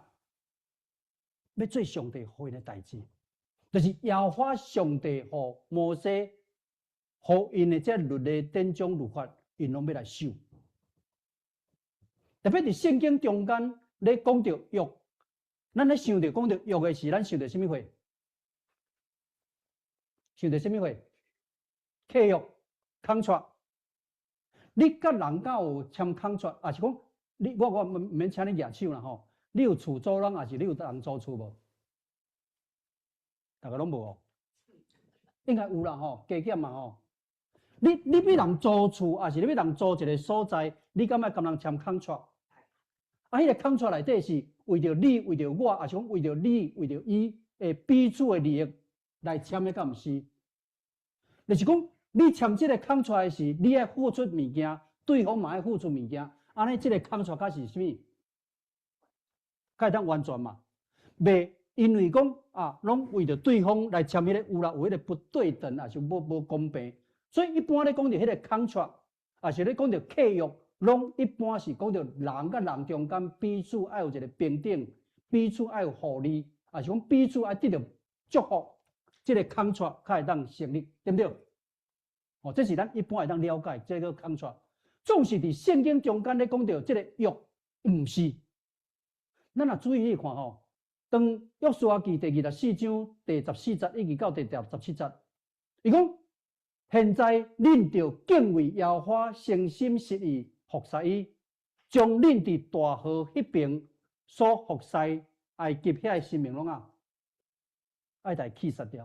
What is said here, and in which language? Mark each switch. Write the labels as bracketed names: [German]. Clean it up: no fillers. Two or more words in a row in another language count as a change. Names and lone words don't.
[Min Nan Chinese] 要做上帝会的代志。就是耶和华上帝和摩西，和因的这律例典章律法，因拢要来守。特别伫圣经中间咧讲到约，咱咧想到讲到约的时，咱想到什么话？想到什么话？契约 contract。你甲人家有签 contract， 也是讲我唔免请你举手啦吼。你有厝租人，还是你有人租厝无？大家拢无哦，应该有啦吼，加减嘛吼。你要人租厝，还是你要人租一个所在？你敢要跟人签 contract？ 啊，迄个 contract 内底是为着你、为着我，还是讲为着你、为着伊诶彼此的利益来签的，敢毋是？就是讲，你签这个 contract 是你爱付出物件，对方嘛爱付出物件，安尼这个 contract 才是啥物？才会当完全嘛，袂。因为讲啊，拢为着对方来签迄个有啦，有迄个不对等，也是无公平。所以一般咧讲到迄个 contract，也是咧讲到契约，拢一般是讲到人甲人中间彼此爱有一个平等，彼此爱有互利，也是讲彼此爱得到祝福，这个 contract 才会当成立，对不对？哦，这是咱一般会当了解这个 contract。总是伫圣经中间咧讲到这个约，毋是。咱若注意去看吼。当约书亚记第24章第14节一直到第17节，伊讲：现在恁着敬畏耶和华，诚心实意服侍伊，将恁伫大河迄边所服侍埃及遐性命拢爱来弃杀掉。